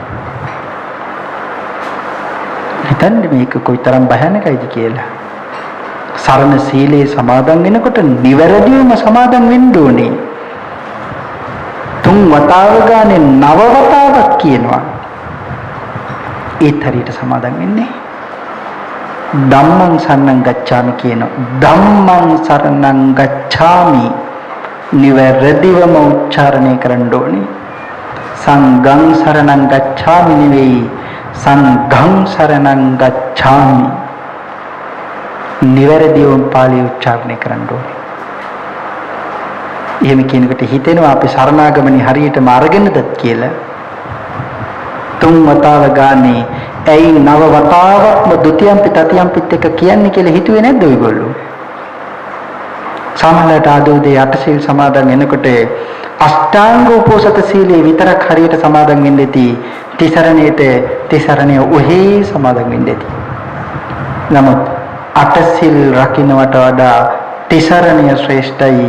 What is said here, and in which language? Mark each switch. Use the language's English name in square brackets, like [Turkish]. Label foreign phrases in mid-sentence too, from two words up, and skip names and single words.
[Sinhala] හිතන්න මේක කොයිතරම් භයානකයිද කියලා. සරණ සීලේ සමාදන් වෙනකොට නිවැරදිවම සමාදන් වෙන්න ඕනේ. තුන් වතාව ගානේ නව වතාවක් කියනවා. ඒත් හරියට සමාදන් වෙන්නේ. [Pali] ධම්මං සරණං ගච්ඡාමි [Sinhala] කියනවා. [Pali] ධම්මං සරණං ගච්ඡාමි [Sinhala] නිවැරදිවම උච්චාරණය කරන්න ඕනේ. [Pali] සංඝං සරණං ගච්ඡාමි [Sinhala] නෙවෙයි, [Pali] සංඝං සරණං ගච්ඡාමි. [Sinhala] නිවැරදිවම පාලි උච්චාරණය කරන්න ඕනේ. එහෙම කියනකොට හිතෙනවා අපි සරණාගමනේ හරියටම අරගෙනද කියලා. තුන් වතාව ගානේ ඇයි නව වතාවක්ම [Pali] ဒ ුතියම්පි තතියම්පිත් [Sinhala] එක කියන්නේ කියලා හිතුවේ නැද්ද ඔයගොල්ලෝ? සමහරවිට ආදෝදේ අටසිල් සමාදන් වෙනකොට අෂ්ටාංග උපෝසත සීලේ විතරක් හරියට සමාදන් වෙන්නේදී තිසරණයේ ඔහේ සමාදන් වෙන්නේදී. නමුත් අටසිල් රකින්නට වඩා තිසරණය ශ්‍රේෂ්ඨයි.